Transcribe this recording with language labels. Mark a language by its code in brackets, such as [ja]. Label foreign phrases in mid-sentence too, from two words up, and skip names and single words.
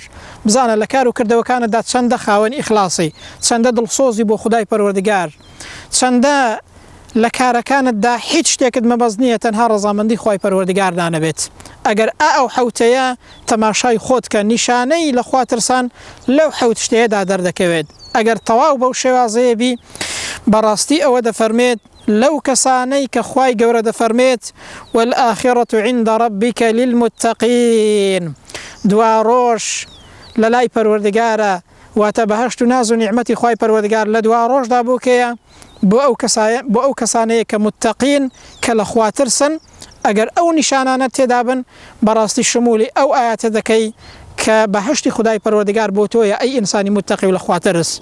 [ckb] بزانە لە کار و کردەوەکانتدا چەندە خاوەن ئیخلاسی چەندە دڵسۆزی بۆ خودای پەروەردگار چەندە لە کارەکانتدا هیچ شتێکت مەبەست نییە تەنها ڕەزامەندی خوای پەروەردگار دانەبێت. ئەگەر ئەو حەوتەیە تەماشای خۆت کە نیشانەی لە خواترسان لەو حەوت شتەیەدا دەردەکەوێت. ئەگەر تەواو بەو شێوازەیە بی بەڕاستی ئەوە دەفەرمێت لەو کەسانەی کە خوای گەورە دەفەرمێت [ar] والآخرة عند ربك للمتقين [ckb] دوا ڕۆژ لە لای پەروەردگارە واتە بەهەشت و ناز و نیعمەتی خوای پەروەردگار لە دوا ڕۆژدا بۆ کێیە بۆ ئەو کەسانەیە کە متقین کە لە خواترسن. ئەگەر ئەو نیشانانە تێدا بن بەڕاستی شمولی ئەو ئاەتە دەکەی کە بەهەشتی خودای پەروەردگار بۆ تۆیە ئەی ئینسانی متقی و لە خواترس.